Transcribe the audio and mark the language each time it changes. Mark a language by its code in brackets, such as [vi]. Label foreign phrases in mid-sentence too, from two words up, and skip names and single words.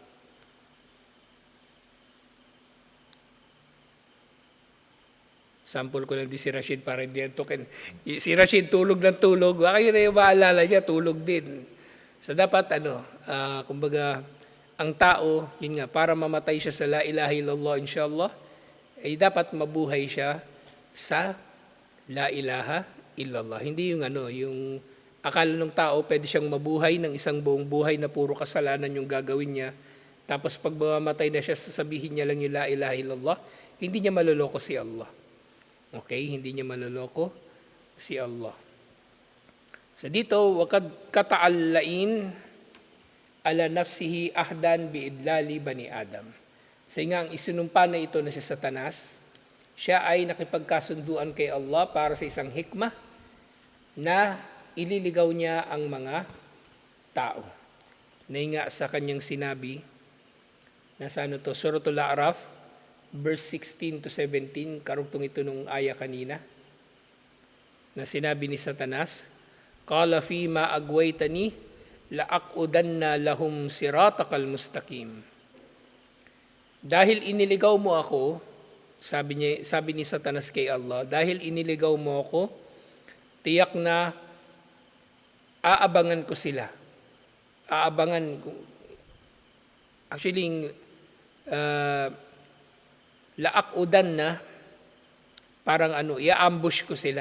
[tl] Sample ko lang di si Rashid para hindi yan token. Si Rashid tulog ng tulog, baka yun na yung maalala niya, tulog din. So dapat kumbaga, ang tao, yun nga, para mamatay siya sa [ar] لا إله إلا الله، إن شاء الله, [tl] ay dapat mabuhay siya sa [ar] لا إله إلا الله. [tl] Hindi yung yung akala ng tao, pwede siyang mabuhay ng isang buong buhay na puro kasalanan yung gagawin niya. Tapos pag mamatay na siya, sasabihin niya lang yung [ar] لا إله إلا الله, [tl] hindi niya maloloko si Allah. Okay, hindi niya maloloko si Allah. So dito, [ar] وقد أخذ اللعين على نفسه عهدا بإضلال بني آدم. [tl] Sa nga ang isinumpa na ito na si Satanas, siya ay nakipagkasunduan kay Allah para sa isang hikmah na ililigaw niya ang mga tao. Nainga sa kanyang sinabi, nasa Suratul A'raf, [en] verse 16 to 17, [tl] karugtong ito nung aya kanina, na sinabi ni Satanas, [ar] قال فبما أغويتني لأقعدن لهم صراطك المستقيم. [tl] Dahil iniligaw mo ako, sabi ni Satanas kay Allah, dahil iniligaw mo ako, tiyak na aabangan ko sila. Aabangan ko. Actually, laakudan na, parang i-ambush ko sila.